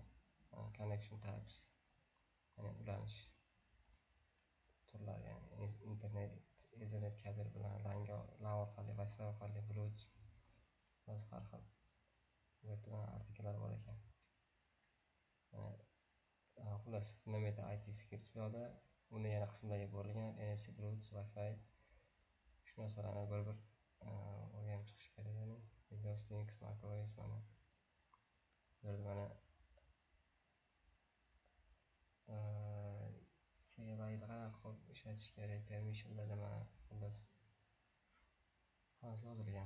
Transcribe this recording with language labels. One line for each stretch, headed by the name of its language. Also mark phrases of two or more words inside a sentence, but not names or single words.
English: Connection types,
Uzbek: ya'ni ulanish turlari, ya'ni internet, Ethernet kabel bilan LAN orqali, Wi-Fi orqali, Bluetooth va har xil. Bu yerda artikllar bor ekan. Xullas,
English: fundamental IT skills
Uzbek: bu yerda uni yana qismlarga bo'lingan. NFC, Bluetooth, Wi-Fi shu narsalarni bir o'rganib chiqish kerak. Ya'ni Windows, Linux, macOS mana bu yerda mana CLI'ni qanaqa ishlatish kerak, permissionlar mana xullas hammasi yozilgan.